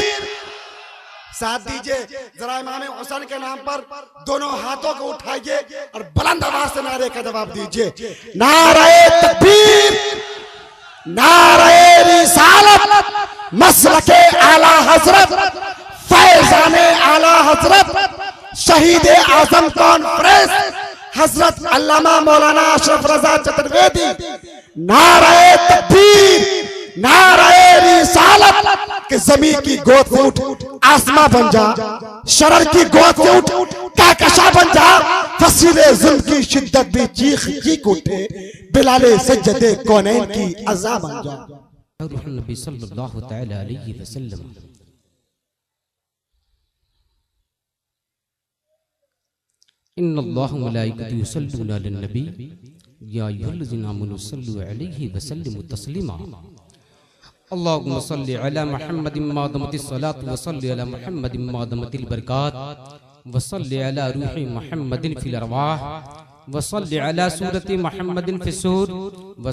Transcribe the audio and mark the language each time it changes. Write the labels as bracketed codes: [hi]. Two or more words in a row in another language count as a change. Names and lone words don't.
[ur] ساتھ دیجیے، ذرا امام حسین کے نام پر دونوں ہاتھوں کو اٹھائیے اور بلند آواز سے نعرے کا جواب دیجیے، نعرے تکبیر، نعرے رسالت، مسلک اعلیٰ حضرت، فیضان اعلیٰ حضرت، شہید اعظم کانفرنس حضرت علامہ مولانا اشرف رضا چترویدی، نعرے تکبیر، نعرے رسالت. کہ زمین کی گود سے اٹھ آسماں بن جا، شرر کی گود سے اٹھ کہکشاں بن جا، فصیل ظلم کی شدت بھی چیخ چیخ اٹھے، بلال سجدے کونین کی اذاں بن جا. [ar] نبي صلى الله تعالى عليه وسلم. إن الله وملائكته يصلون على النبي يا أيها الذين آمنوا صلوا عليه وسلموا تسليما. اللهم صل على محمد ما دامت الصلاة وصل على محمد ما دامت البركات وصل على روح محمد في الأرواح وصل على صورة محمد في الصور و